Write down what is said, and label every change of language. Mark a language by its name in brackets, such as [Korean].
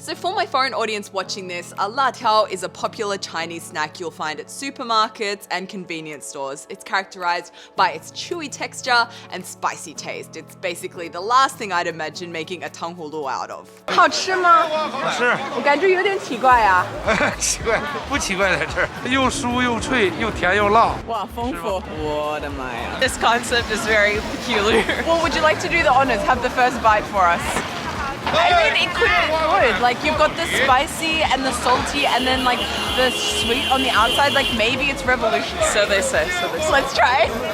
[English] So for my foreign audience watching this, a latiao is a popular Chinese snack you'll find at supermarkets and convenience stores. It's characterized by its chewy texture and spicy taste. It's basically the last thing I'd imagine making a tanghulu out of. [Chinese] 好吃吗？好吃，我感觉有点奇怪啊。奇怪不奇怪在这儿，又酥又脆，又甜又辣。哇，丰富！我的妈呀！ [English] This concept is very peculiar. Well, would you like to do the honors? Have the first bite for us. I mean, it could be good. Like, you've got the spicy and the salty and then, like, the sweet on the outside. Like, maybe it's revolutionary. So they say. Let's try.